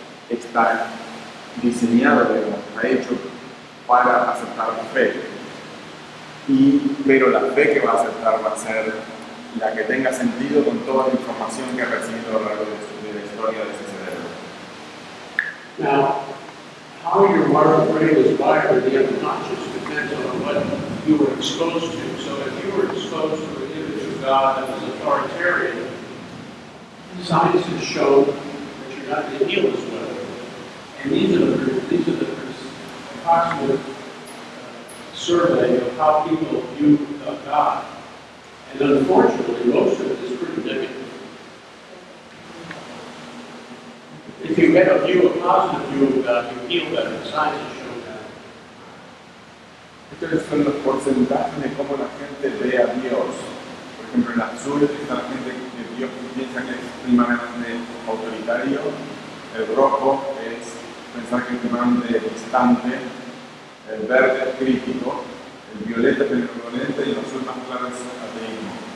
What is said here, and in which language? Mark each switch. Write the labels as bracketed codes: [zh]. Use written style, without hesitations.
[es] está diseñado, digamos, está hecho para aceptar la fe. Pero la fe que va a aceptar va a ser la que tenga sentido con toda la información que ha recibido a lo largo de la historia de ese cerebro. [en] Now, how your brain is wired in the unconscious depends on what you were exposed to. So if you were exposed to an image of God that was authoritarian, science has shown that you're not going to heal as well. And these are the approximate survey of how people view God. And unfortunately, most of it is pretty negative. If you get a positive view of God, you feel better. Science has shown that. [es] Estos son los porcentajes de cómo la gente ve a Dios. Por ejemplo, en azul está la gente que Dios piensa que es extremadamente autoritario, el rojo es pensar que es extremadamente distante, el verde es crítico, el violeta es benevolente y el azul más claro es ateísmo.